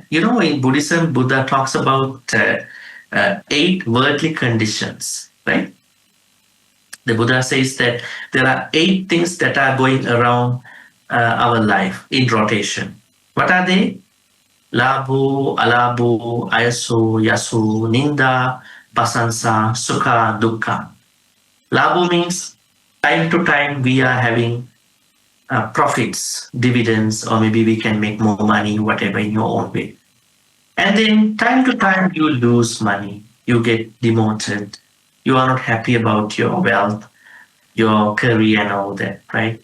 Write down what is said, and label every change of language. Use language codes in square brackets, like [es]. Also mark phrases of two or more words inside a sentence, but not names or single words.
[en] You know, in Buddhism, Buddha talks about eight worldly conditions, right? The Buddha says that there are eight things that are going around our life in rotation. What are they? [pi] Labo, alabo, ayaso, yasu, ninda, pasansa, sukha, dukkha. [en] Labo means time to time we are having profits, dividends, or maybe we can make more money, whatever, in your own way. And then time to time you lose money, you get demoted, you are not happy about your wealth, your career, and all that, right?